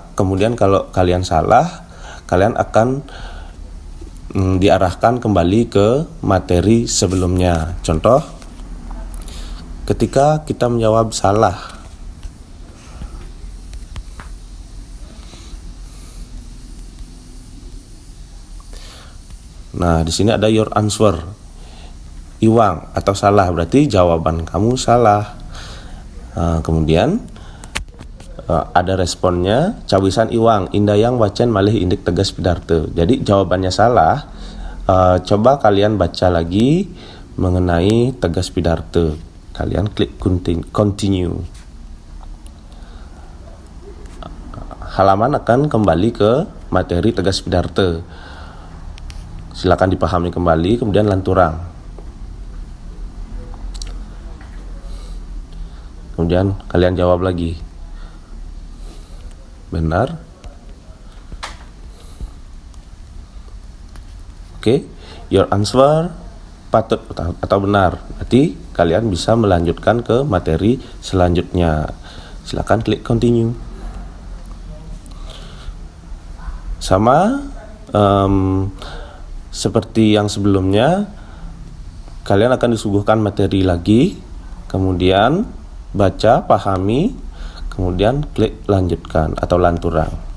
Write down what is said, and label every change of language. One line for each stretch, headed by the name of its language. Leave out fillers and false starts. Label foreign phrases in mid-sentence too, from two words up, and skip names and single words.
Indonesian: Kemudian kalau kalian salah, kalian akan diarahkan kembali ke materi sebelumnya. Contoh, ketika kita menjawab salah, nah, di sini ada
English: your answer,
Indonesian: iwang atau salah, berarti jawaban kamu salah. Nah, kemudian ada responnya,
Balinese: cawisan iwang, indayang wacen malih indik tegas Pidarte.
Indonesian: Jadi jawabannya salah. Coba kalian baca lagi mengenai tegas Pidarte. Kalian klik continue. Halaman akan kembali ke materi tegas Pidarte. Silakan dipahami kembali, kemudian lanturang. Kemudian kalian jawab lagi. Benar. Oke,
English: your answer
Indonesian: patut atau benar. Berarti kalian bisa melanjutkan ke materi selanjutnya. Silakan klik continue. Sama seperti yang sebelumnya, kalian akan disuguhkan materi lagi, kemudian baca, pahami, kemudian klik lanjutkan atau lanturang.